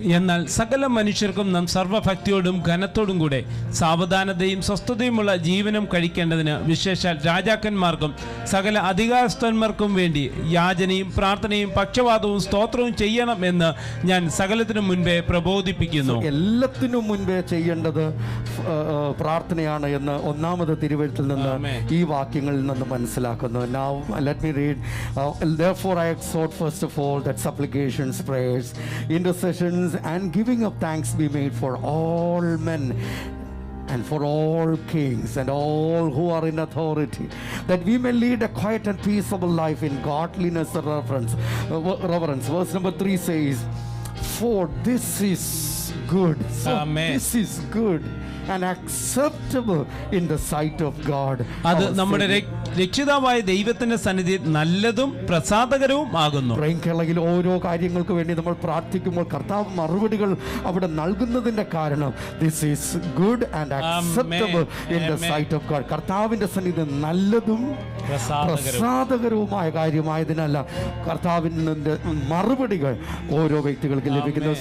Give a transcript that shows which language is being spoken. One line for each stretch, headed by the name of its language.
Malayalam: എന്നാൽ സകല മനുഷ്യർക്കും നാം സർവഭക്തിയോടും ഘനത്തോടും കൂടെ സാവധാനതയും സ്വസ്ഥതയുമുള്ള ജീവനം കഴിക്കേണ്ടതിന് വിശേഷാൽ രാജാക്കന്മാർക്കും സകല അധികാരസ്ഥന്മാർക്കും വേണ്ടി യാചനയും പ്രാർത്ഥനയും പക്ഷവാദവും സ്തോത്രവും ചെയ്യണം എന്ന് ഞാൻ സകലത്തിനും മുൻപേ പ്രബോധിപ്പിക്കുന്നു. എല്ലാത്തിനും മുൻപേ ചെയ്യേണ്ടത് പ്രാർത്ഥനയാണ് എന്ന് ഒന്നാമത് തിരുവെഴുത്തിൽ നിന്ന് ഈ വാക്യങ്ങളിൽ നിന്ന് മനസ്സിലാക്കുന്നു.
English: Now let me read. Therefore I exhort first of all that supplications, prayers, intercessions and giving of thanks be made for all men and for all kings and all who are in authority, that we may lead a quiet and peaceable life in godliness and reverence. Verse number 3 says, for this is good. So this is good and acceptable in the sight of God.
Malayalam: അത് നമ്മുടെ രക്ഷിതാവായ ദൈവത്തിന്റെ സന്നിധി നല്ലതും പ്രസാദകരവും ആകുന്നു. കേരളയിൽ ഓരോ കാര്യങ്ങൾക്ക് വേണ്ടി നമ്മൾ പ്രാർത്ഥിക്കുമ്പോൾ കർത്താവ് മറുപടികൾ അവിടെ നൽകുന്നതിന്റെ കാരണം
English: This is good and acceptable in the sight of God.
Malayalam: കർത്താവിന്റെ സന്നിധി നല്ലതും പ്രസാദകരവുമായ കാര്യമായതിനല്ല കർത്താവിൻ്റെ മറുപടികൾ ഓരോ വ്യക്തികൾക്ക് ലഭിക്കുന്നത്.